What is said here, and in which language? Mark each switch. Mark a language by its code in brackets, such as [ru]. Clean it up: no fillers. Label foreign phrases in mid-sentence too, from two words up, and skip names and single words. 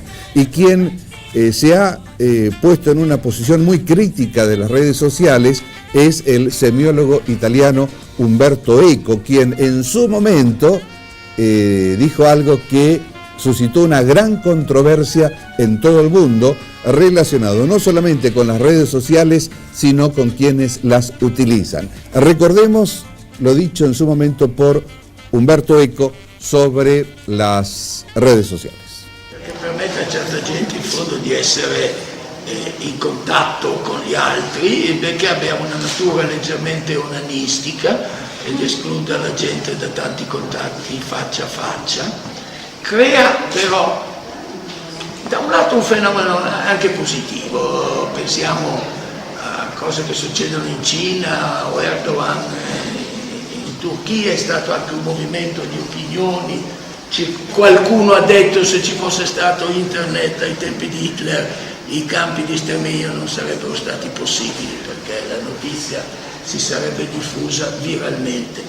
[es] Y quien se ha puesto en una posición muy crítica de las redes sociales es el semiólogo italiano Umberto Eco, quien en su momento dijo algo que suscitó una gran controversia en todo el mundo, relacionado no solamente con las redes sociales, sino con quienes las utilizan. Recordemos lo dicho en su momento por Umberto Eco sobre las redes sociales. [it] Perché permette a certa gente in fondo di essere in contatto con gli altri, perché abbiamo una natura leggermente onanistica ed esclude la gente da tanti contatti faccia a faccia. Crea però da un lato un fenomeno anche positivo, pensiamo a cose che succedono in Cina o Erdogan, in Turchia è stato anche un movimento di opinioni, qualcuno ha detto se ci fosse stato internet ai tempi di Hitler i campi di sterminio non sarebbero stati possibili perché la notizia si sarebbe diffusa viralmente.